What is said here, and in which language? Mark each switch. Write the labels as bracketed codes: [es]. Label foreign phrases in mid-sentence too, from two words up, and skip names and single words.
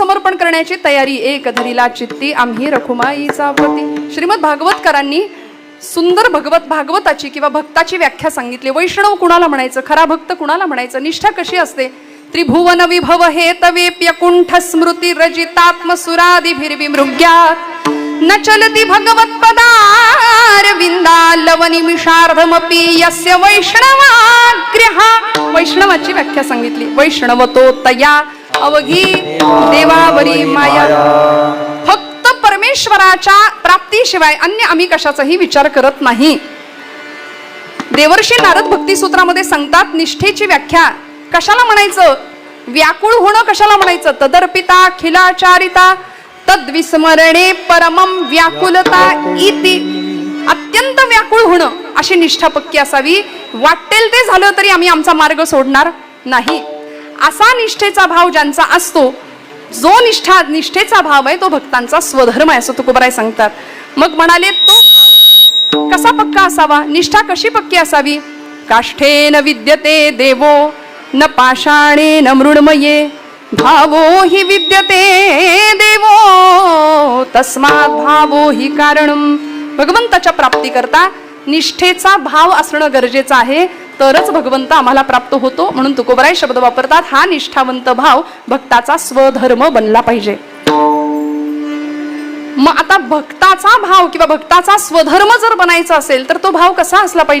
[mr] समर्पण करण्याची तयारी एक धरिला चित्ती आम्ही रखुमाईचा पती. श्रीमद भागवतकरांनी सुंदर भागवताची किंवा भक्ताची व्याख्या सांगितली. वैष्णव कुणाला म्हणायचं, खरा भक्त कुणाला म्हणायचं, निष्ठा कशी असते. [sa] त्रिभुवन विभव हे तवेप्यकुंठ स्मृती रजितात्मसुरादिभिर्विमृग्यात् न चलति भगवत्पदारविंदा लवनिमिषार्धमपि यस्य वैष्णवाग्र्यः. [mr] वैष्णवाची व्याख्या सांगितली. वैष्णवतो तया अवघी देवावरी माया. फक्त परमेश्वराच्या प्राप्तीशिवाय अन्य आम्ही कशाचाही विचार करत नाही. देवर्षी नारद भक्तिसूत्रामध्ये सांगतात निष्ठेची व्याख्या कशाला म्हणायचं, व्याकुळ होणं कशाला म्हणायचं. [sa] तदर्पिता खिलाचारिता तद्विस्मरणे परमम व्याकुलता इति. [mr] अत्यंत व्याकुळ होणं अशी निष्ठा पक्की असावी. वाटेल ते झालं तरी आम्ही आमचा मार्ग सोडणार नाही. असा निष्ठेचा भाव ज्यांचा असतो, जो निष्ठेचा भाव आहे तो भक्तांचा स्वधर्म आहे असं तुकोबाराय सांगतात. मग म्हणाले तो भाव कसा पक्का असावा, निष्ठा कशी पक्की असावी. [sa] काष्ठेन विद्यते देवो न पाषाणेन मृण्मये भावो हि विद्यते देवो तस्मात् भावो हि कारणम. [mr] भगवंताच्या प्राप्ती करता निष्ठेचा भाव असणं गरजेचं आहे, तरच भगवंत आम्हाला प्राप्त होतो. म्हणून तुकोबाराय शब्द वापरतात, हा निष्ठावंत भाव भक्ताचा स्वधर्म बनला पाहिजे. मग आता भक्ताचा भाव किंवा भक्ताचा स्वधर्म जर बनायचा असेल तर तो भाव कसा असला पाहिजे.